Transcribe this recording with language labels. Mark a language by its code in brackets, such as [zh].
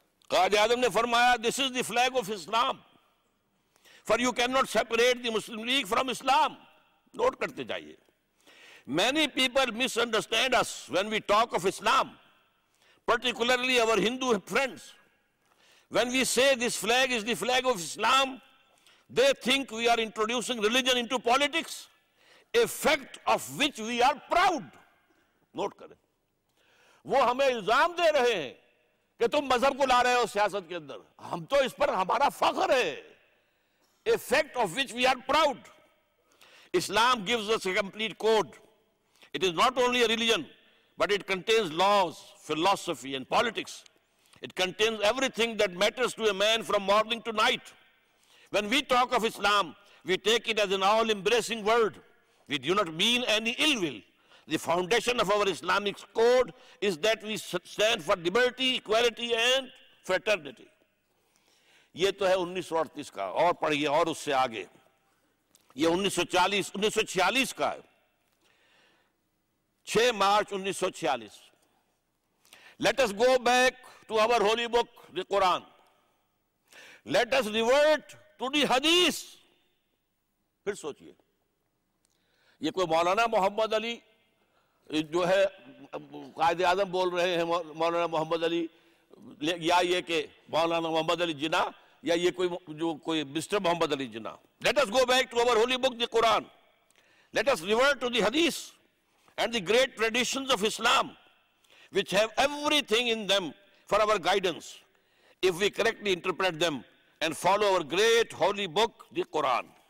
[ur] قائد اعظم نے فرمایا [en] This is the flag of Islam, for you can not separate the Muslim League from Islam. [ur] Note کرتے جائیے, [en] Many people misunderstand us when we talk of Islam, particularly our Hindu friends. When we say this flag is the flag of Islam, they think we are introducing religion into politics, a fact of which we are proud. [ur] Note کریں, وہ ہمیں الزام دے رہے ہیں کہ تم مذہب کو لا رہے ہو سیاست کے اندر, ہم تو اس پر ہمارا فخر ہے. [en] A fact of which we are proud. Islam gives us a complete code, it is not only a religion but it contains laws, philosophy and politics. It contains everything that matters to a man from morning to night. When we talk of Islam, we take it as an all-embracing word. We do not mean any ill will. The foundation of our Islamic code is that we stand for liberty, equality and fraternity. [ur] یہ تو ہے 1938 کا, اور پڑھیے اور اس سے آگے. یہ 1946 کا ہے, 6 March 1946. [en] Let us go back to our holy book, the Quran. Let us revert to the حدیث. [ur] پھر سوچئے, یہ کوئی مولانا محمد علی جو ہے قائد اعظم بول رہے ہیں مولانا محمد علی, یا یہ کہ مولانا محمد علی جناح, یا یہ کوئی جو کوئی mister Muhammad Ali Jinnah. [en] Let us go back to our holy book the Quran, let us revert to the Hadith and the great traditions of Islam which have everything in them for our guidance if we correctly interpret them and follow our great holy book the Quran.